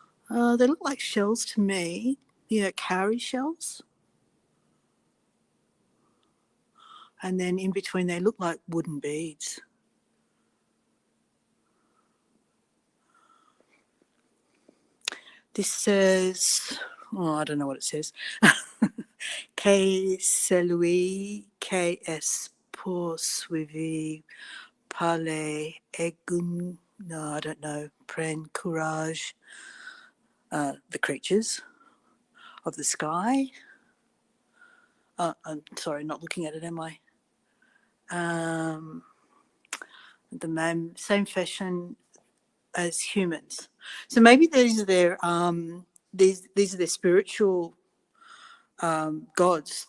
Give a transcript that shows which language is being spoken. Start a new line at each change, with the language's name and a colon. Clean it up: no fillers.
English: They look like shells to me. Cowrie shells. And then in between they look like wooden beads. This says, I don't know what it says.
French: Que celui qui est poursuivi par les aiguilles,
English: no, I don't know,
French: prenne courage,
English: the creatures of the sky. I'm sorry, not looking at it, am I? The same fashion as humans. So maybe these are their these are their spiritual gods.